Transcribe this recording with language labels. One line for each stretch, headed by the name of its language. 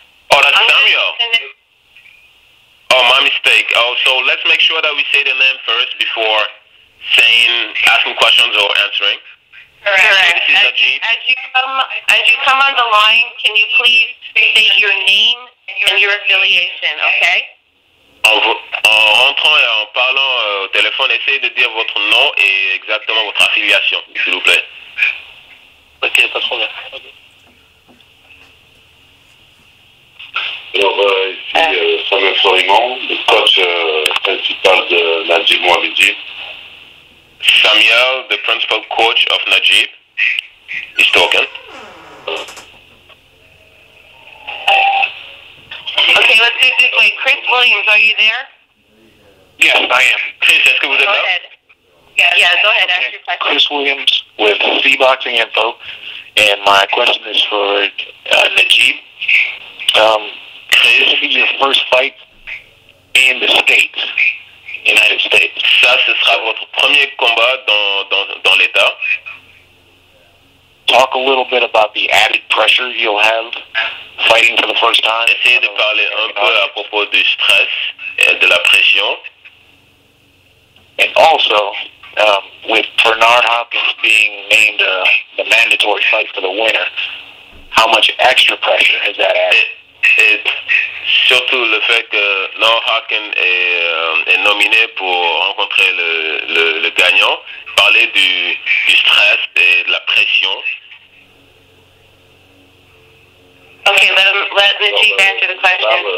English: Oh, that's Samuel. Oh, my mistake. Oh, so let's make sure that we say the name first before asking questions or answering. Correct. This is Nadjib. As you come on the line, can you please state your name and your affiliation, okay?
French: En rentrant et en parlant au téléphone, essayez de dire votre nom et exactement votre affiliation, s'il vous plaît. Ok, pas de problème. Alors ici, Samuel Florimond, le coach principal de Nadjib Mohammedi.
English: Samuel, the principal coach of Nadjib, is talking. Okay, let's do it this way. Chris Williams, are you there? Yes, I am.
French: Chris, est-ce que vous êtes
English: Go
French: là?
English: ahead. Yeah, go ahead. Ask your question. Chris Williams with C-Boxing Info, and my question is for Nadjib. This will be your first fight in the States, United States.
French: Ça, ce sera votre premier combat dans l'État.
English: Talk a little bit about the added pressure you'll have fighting for the first time.
French: Essayez de parler un peu à propos du stress et de la pression.
English: And also, with Bernard Hopkins being named the mandatory fight for the winner, how much extra pressure has that added?
French: Et surtout le fait que Bernard Hopkins est nominé pour rencontrer le gagnant. Parler du stress et de la pression.
English: Okay, let Nadjib answer the question.